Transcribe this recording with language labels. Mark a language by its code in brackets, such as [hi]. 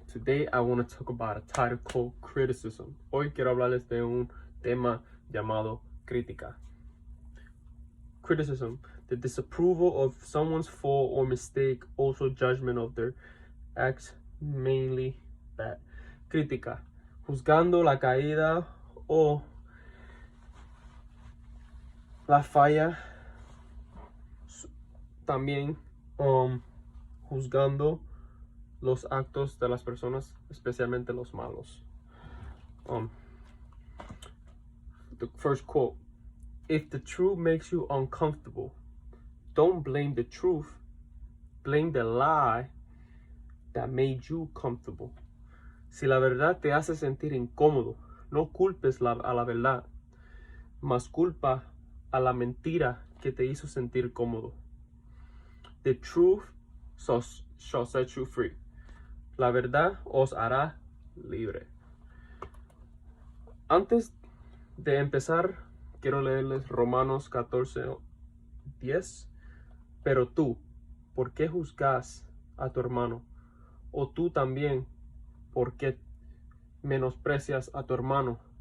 [en] Today, I want to talk about a title called criticism. [es] Hoy quiero hablarles de un tema llamado crítica. [en] Criticism, the disapproval of someone's fault or mistake, also judgment of their acts, mainly bad. [es] Crítica, juzgando la caída o la falla. También juzgando los actos de las personas, especialmente los malos. [en] The first quote: if the truth makes you uncomfortable, don't blame the truth, blame the lie that made you comfortable. [es] Si la verdad te hace sentir incómodo, no culpes a la verdad, mas culpa a la mentira que te hizo sentir cómodo. [en] The truth shall set you free. [es] La verdad os hará libre. Antes de empezar, quiero leerles Romanos 14:10. Pero tú, ¿por qué juzgas a tu hermano? O tú también, ¿por qué menosprecias a tu hermano?